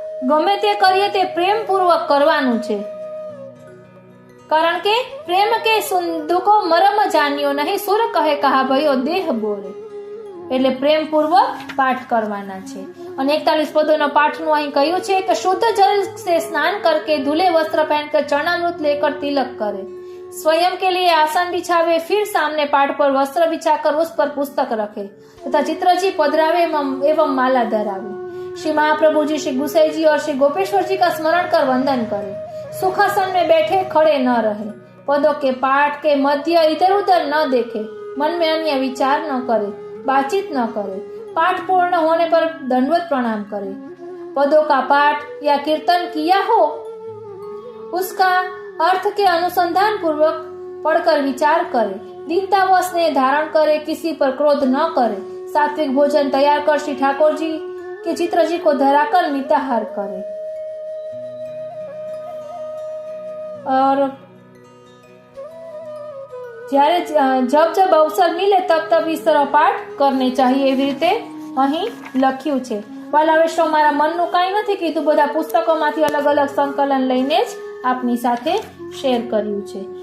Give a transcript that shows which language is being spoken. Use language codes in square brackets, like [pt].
[gu] ગમે તે કરીએ તે પ્રેમપૂર્વક કરવાનું છે, કારણ કે પ્રેમ કે સુંદુકો મરમ જાન્યો નહીં, સુર કહે કહા ભયો દેહ બોરે. એટલે પ્રેમપૂર્વક પાઠ કરવાના છે. અને 41 પદોના પાઠનું અહીં કહ્યું છે કે [hi] શુદ્ધ જલ से स्नान करके धुले वस्त्र पहनकर चरणामृत लेकर तिलक करे, स्वयं के लिए आसन बिछावे, फिर सामने पाठ पर वस्त्र बिछाकर उस पर पुस्तक रखे तथा चित्रजी पधरावे एवं माला धरावे. श्री महाप्रभु जी, श्री गुसाई जी और श्री गोपेश्वर जी का स्मरण कर वंदन करे. सुखासन में बैठे खड़े न रहे, पदों के पाठ के मध्य इधर उधर न देखे, मन में अन्य विचार न करे, बातचीत न करे. पाठ पूर्ण होने पर दंडवत प्रणाम करे. पदों का पाठ या कीर्तन किया हो उसका अर्थ के अनुसंधान पूर्वक पढ़कर विचार करे. दीनता व स्नेह धारण करे, किसी पर क्रोध न करे. सात्विक भोजन तैयार कर श्री ठाकुर जी के चित्र जी को धराकर मिताहार करे. [gu] और જ્યારે જબ જબ અવસર મિલે તબ તબ इस तरह પાઠ કરને चाहिए, એવી રીતે અહીં લખ્યું છે. વાલા વૈષ્ણવ, મારા મનનું કાંઈ નથી કીધું, બધા પુસ્તકોમાંથી અલગ અલગ સંકલન લઈને જ આપની સાથે શેર કર્યું છે.